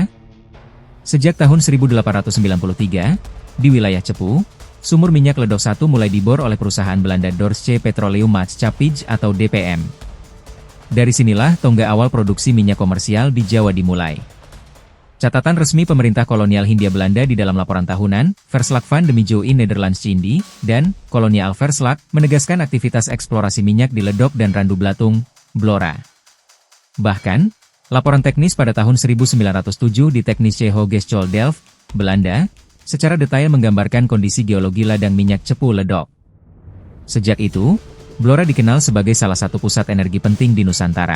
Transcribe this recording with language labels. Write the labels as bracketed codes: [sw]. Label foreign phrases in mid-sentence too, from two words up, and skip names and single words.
[id] Sejak tahun 1893, di wilayah Cepu, sumur minyak Ledok 1 mulai dibor oleh perusahaan Belanda Deutsche Petroleum-Maatschappij atau DPM. Dari sinilah tonggak awal produksi minyak komersial di Jawa dimulai. Catatan resmi pemerintah kolonial Hindia Belanda di dalam laporan tahunan, Verslag van de Mijo in Nederlands Cindi, dan Kolonial Verslag, menegaskan aktivitas eksplorasi minyak di Ledok dan Randu Blatung, Blora. Bahkan, laporan teknis pada tahun 1907 di Technische Hogeschool Delft, Belanda, secara detail menggambarkan kondisi geologi ladang minyak Cepu Ledok. Sejak itu, Blora dikenal sebagai salah satu pusat energi penting di Nusantara.